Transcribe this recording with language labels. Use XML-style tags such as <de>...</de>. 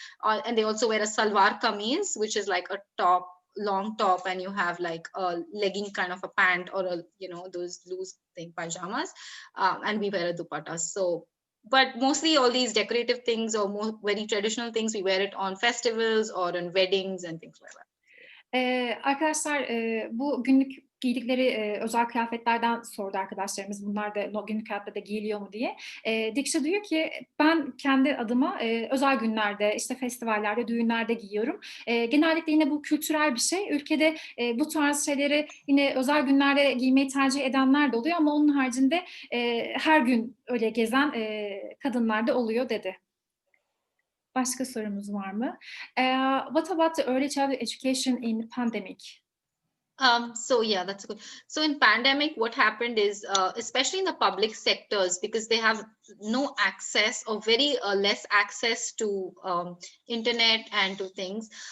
<en>And they also wear a salwar kameez, which is like a top, long top, and you have like a legging kind of a pant or a, those loose thing pajamas, and we wear a dupatta. So but mostly all these decorative things or more very traditional things, we wear it on festivals or on weddings and things like that.</en> <tr>Arkadaşlar bu günlük giydikleri özel kıyafetlerden sordu arkadaşlarımız. Bunlar da günlük hayatta da giyiliyor mu diye. Deeksha diyor ki ben kendi adıma özel günlerde, işte festivallerde, düğünlerde giyiyorum. Genellikle yine bu kültürel bir şey. Ülkede bu tarz şeyleri yine özel günlerde giymeyi tercih edenler de oluyor ama onun haricinde her gün öyle gezen kadınlar da oluyor dedi. Başka sorumuz var mı?</tr> <en>What about the early childhood education in pandemic? So yeah, that's good. So in pandemic, what happened is, especially in the public sectors, because they have no access or very less access to internet and to things.</en>